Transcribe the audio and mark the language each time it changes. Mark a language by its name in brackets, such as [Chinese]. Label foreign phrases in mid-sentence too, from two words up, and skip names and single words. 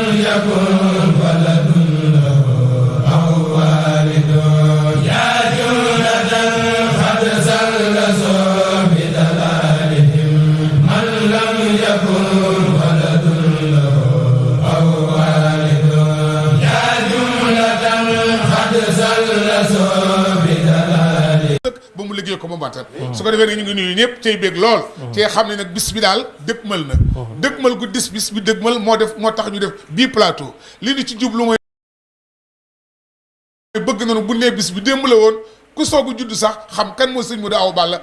[Arabic] يكن ولد له أو والد يا جملة قد ثلثوا بدلالهم من لم يكن ولد له أو والد يا جملة قد ثلثوا [Wolof] ba mu liggéey ko ba matal su ko defee nag ñu ngi nuyu ñëpp cay bég lool cee xam ne nag bis bi daal dëkkmal na dëkkmal gu bis bi dëkkmal moo tax ñu def bii plateau li ñu ci jublu mooy bëgg nañu bu nee bis bi démb la woon ku soogu judd sax xam kan moo sëñ Modou Awa Balla